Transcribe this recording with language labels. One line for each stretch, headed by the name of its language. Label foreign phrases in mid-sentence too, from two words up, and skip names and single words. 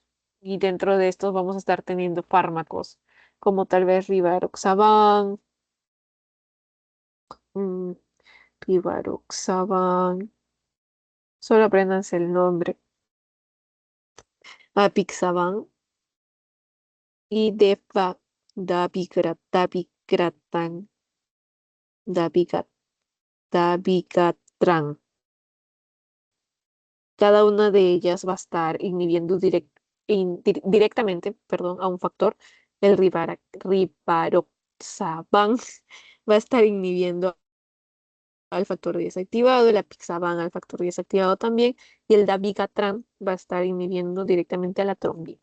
Spanish: Y dentro de estos vamos a estar teniendo fármacos como tal vez rivaroxaban, mm, rivaroxaban, solo apréndanse el nombre, apixaban y dabigatran, dabigat, dabigatran. Cada una de ellas va a estar inhibiendo directamente, perdón, a un factor. El rivaroxaban va a estar inhibiendo al factor 10 activado, el apixaban al factor 10 activado también, y el dabigatran va a estar inhibiendo directamente a la trombina.